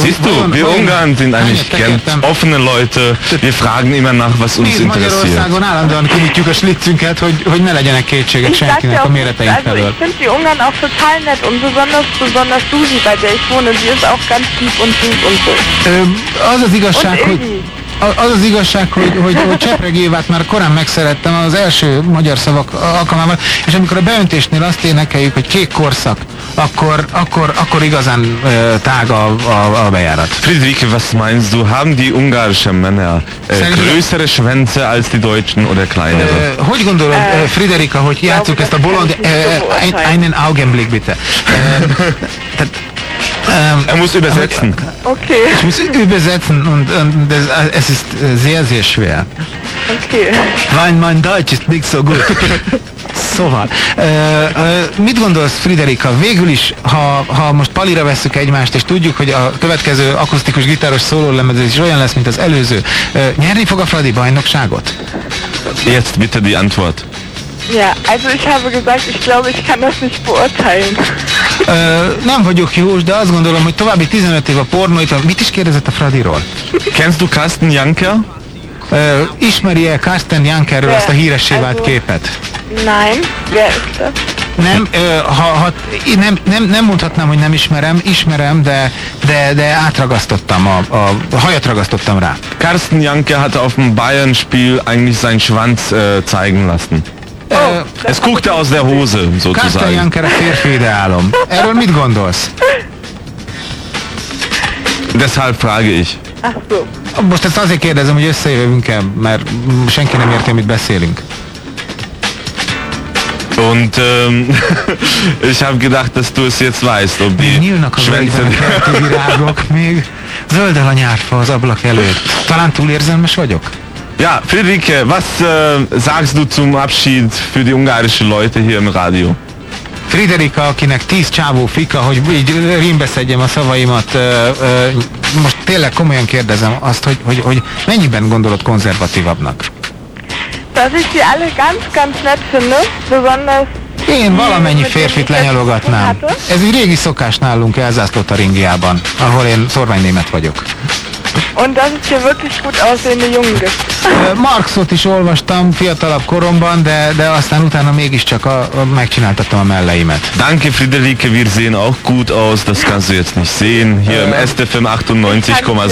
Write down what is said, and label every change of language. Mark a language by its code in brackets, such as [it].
[de] siehst du, wir Ungarn sind eigentlich ganz offene Leute. Wir fragen immer nach, was uns interessiert. [hu] Magyarországon állandóan kinyitjuk a slitzünket, hogy ne legyenek kétségek senkinek a méreteink felől. [de] Also ich finde die Ungarn auch total nett und besonders Susi, bei der ich wohne, sie ist auch ganz lieb und süß und so. [hu] Az az igazság, hogy Csepregi Évát már korán megszerettem az első magyar szavak alkalmával, és amikor a beöntésnél azt énekeljük, hogy kék korszak, akkor igazán tág a bejárat. [de] Friedrich, was meinst du? Haben die ungarischen Männer größere Schwänze als die deutschen oder kleinere? [hu] Hogy gondolod, Friederika, hogy játsszuk ezt a bolond... [de] einen Augenblick bitte. Ich muss übersetzen und es ist sehr, sehr schwer. Okay. Weil mein Deutsch ist nicht so gut. [hu] Szóval, mit gondolsz, Friederika, végül is, ha most palira vesszük egymást, és tudjuk, hogy a következő akusztikus gitáros szólólemezés is olyan lesz, mint az előző, nyerni fog a Fradi bajnokságot? [de] Jetzt bitte die Antwort. Ja, also ich habe gesagt, ich glaube, ich kann das nicht beurteilen. [hu] Nem vagyok hús, de azt gondolom, hogy további 15 év a pornóit, mit is kérdezett a Fradiról? [de] Kennst du Carsten Janker? [hu] Ismeri-e Carsten Jankerről ezt a híressé vált képet? [de] Nein, wer ist das? [hu] Nem mondhatnám, hogy nem ismerem, de átragasztottam, a hajat ragasztottam rá. [de] Carsten Janker hat auf dem Bayern-Spiel eigentlich seinen Schwanz zeigen lassen. Es guckte aus der Hose, sozusagen. [hu] Carsten Janker a férfi ideálom. Erről mit gondolsz? [de] Deshalb frage ich. Ach so. [hu] Most ezt azért kérdezem, hogy összejövünk-e, mert senki nem érti, amit beszélünk. [de] Und ich habe gedacht, dass du es jetzt weißt, ob die [hu] nyílnak az [de] Schwänzen... [hu] virágok, még zöld el a nyárfa az ablak előtt. Talán túl érzelmes vagyok? [de] Ja, Friederike, was sagst du zum Abschied für die ungarischen Leute hier im Radio? [hu] Friederike, akinek 10 csávó fika, hogy így rímbeszedjem a szavaimat, most tényleg komolyan kérdezem azt, hogy mennyiben gondolod konzervatívabbnak? [de] Dass ich sie alle ganz, ganz nett finde, besonders... [hu] Én valamennyi férfit lenyalogatnám. Ez egy régi szokás nálunk Elzászló Taringiában, ahol én szorványnémet vagyok. [de] Und dass ich hier wirklich gut aussehende Jungen gibt. [hu] Marxot is olvastam fiatalabb koromban, de aztán utána mégiscsak megcsináltattam a melleimet. [de] Danke, Friederike, wir sehen auch gut aus, das kannst du jetzt nicht sehen, hier im SFM 98,6.